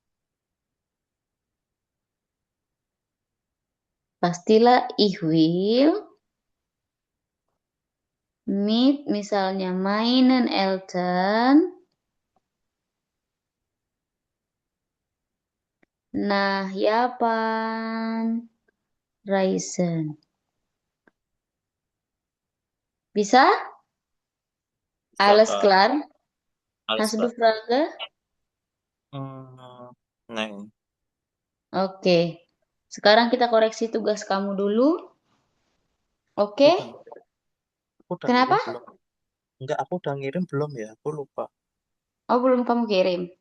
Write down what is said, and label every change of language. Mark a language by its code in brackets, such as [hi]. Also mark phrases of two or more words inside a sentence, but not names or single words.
[de] Pastilah ich will meet misalnya meinen Eltern nach Japan Reisen. [id] Bisa? Bisa, [de] Alles [id] Kak. [de] klar? Alles Hast du klar. Frage? [id] Hmm, Neng. Oke. Sekarang kita koreksi tugas kamu dulu. Oke? Udah, aku udah Kenapa? ngirim belum? Enggak, aku udah ngirim belum ya? Aku lupa. Oh, belum kamu kirim.